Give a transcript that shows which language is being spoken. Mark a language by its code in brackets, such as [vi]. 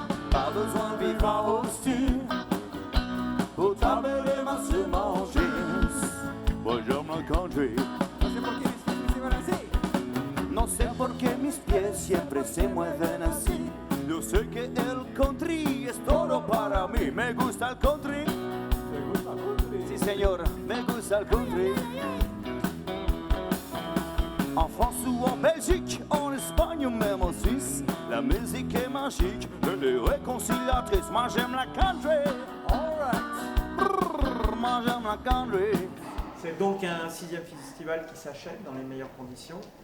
[fr] Pas besoin de vivre en hostie pour t'amener ma semence. Moi j'aime le country. [es] No sé por qué mis pies siempre se mueven así. Yo sé que el country es todo para mí. Me gusta el country. Sí señor, me gusta el country. [fr] En France ou en Belgique, en Espagne ou même en Suisse, la musique est magique, elle est réconciliatrice. Moi j'aime la country, alright. Brrr, moi j'aime la country. C'est donc un 6e festival qui s'achève dans les meilleures conditions.